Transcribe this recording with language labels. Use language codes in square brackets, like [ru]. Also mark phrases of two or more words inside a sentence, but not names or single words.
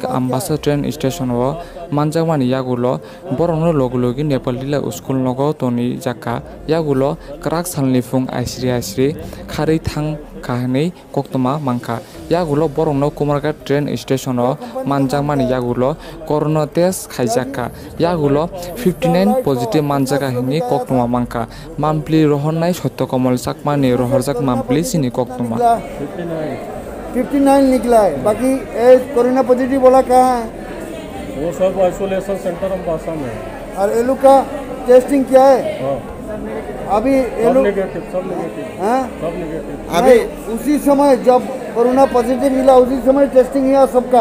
[trp] आम्बासा [en] train station [trp] ओ मानजामानि यागुलो बरनो लोगलोगि नेपालिला स्कुल नगो तनि जाका यागुलो क्राक सालनिफुं आइस्रि खारै थां काहनै कोक्तमा मांका यागुलो बरनो कुमारघाट [en] train station [trp] ओ मानजामानि यागुलो [en] corona test [trp] खाइजाका यागुलो 59 पॉजिटिव मानजाका हिनि कोक्तमा मांका मामप्ली रोहननाय सत्य कमल सकमानि रोहरजक मामप्ली सिनी कोक्तमा [hi] 59 निकला है। बाकी [en] corona positive [hi] बोला कहाँ है? वो सब [en] isolation centre [hi] अम्बासा में। और एलू का टेस्टिंग क्या है? अभी एलू सब नेगेटिव। अभी उसी समय जब [en] corona positive [hi] मिला उसी समय टेस्टिंग हुआ सबका।